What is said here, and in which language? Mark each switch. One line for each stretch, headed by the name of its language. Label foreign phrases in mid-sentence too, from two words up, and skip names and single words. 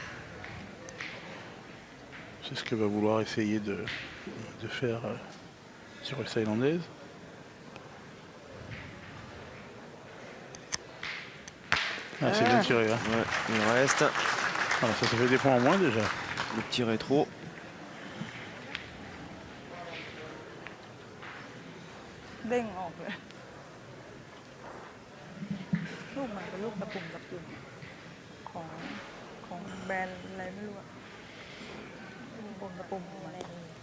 French: C'est ce que va vouloir essayer de faire sur les Thaïlandaises. Ah, c'est bien tiré. Hein. Ouais, il reste Voilà, ça fait des points en moins déjà. le petit rétro.
Thai: เด้งออกเลย ลูกมันเป็นลูกตะปุ่มตะปุ่มของแบรนด์อะไรไม่รู้อะตะปุ่มอะไรนี่